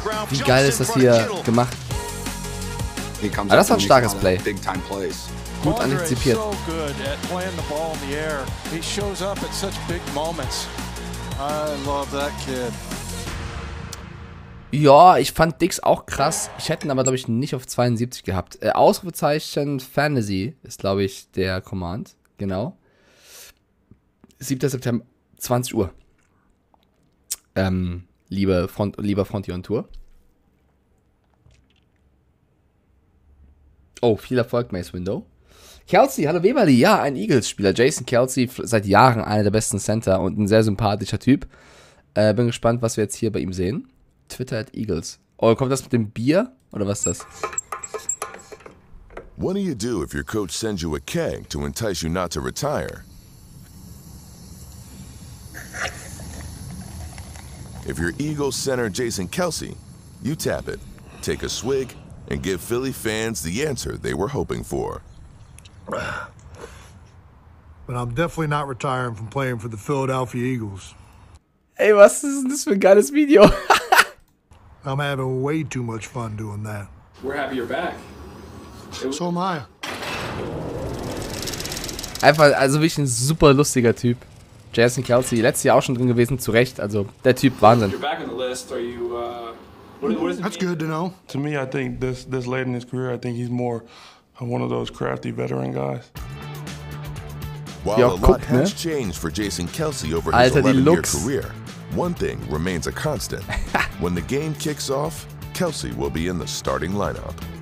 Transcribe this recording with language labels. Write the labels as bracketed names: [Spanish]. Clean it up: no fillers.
[German] Wie geil ist das hier gemacht? Ah, das war ein starkes Play. Gut antizipiert. [English] So good at playing the ball in the air. He shows up at such big moments. I love that kid. [German] Ja, ich fand Diggs auch krass. Ich hätte ihn aber, glaube ich, nicht auf 72 gehabt. Ausrufezeichen Fantasy ist, glaube ich, der Command. Genau. 7. September, 20 Uhr. Lieber Frontier on Tour. Oh, viel Erfolg, Mace Window. Kelsey, hallo Weberli. Ja, ein Eagles-Spieler. Jason Kelsey, seit Jahren einer der besten Center und ein sehr sympathischer Typ. Bin gespannt, was wir jetzt hier bei ihm sehen. Twitter @Eagles. Oh, kommt das mit dem Bier? Oder was ist das? [English] What do you do if your coach sends you a keg to entice you not to retire? If you're Eagles center Jason Kelsey, you tap it, take a swig, and give Philly fans the answer they were hoping for. But I'm definitely not retiring from playing for the Philadelphia Eagles. [German] Ey, was ist denn das für ein geiles Video? [English] I'm having way too much fun doing that. We're happy you're back. So am I. [German] Einfach, also wirklich ein super lustiger Typ. Jason Kelsey, letztes Jahr auch schon drin gewesen, zu Recht. Also, der Typ, Wahnsinn. [English] You're back on the list. Are you, what does it That's good to know. To me, I think this late in his career, I think he's more one of those crafty veteran guys. While a lot has changed for Jason Kelsey over his 11-year career, one thing remains a constant. When the game kicks off, Kelsey will be in the starting lineup.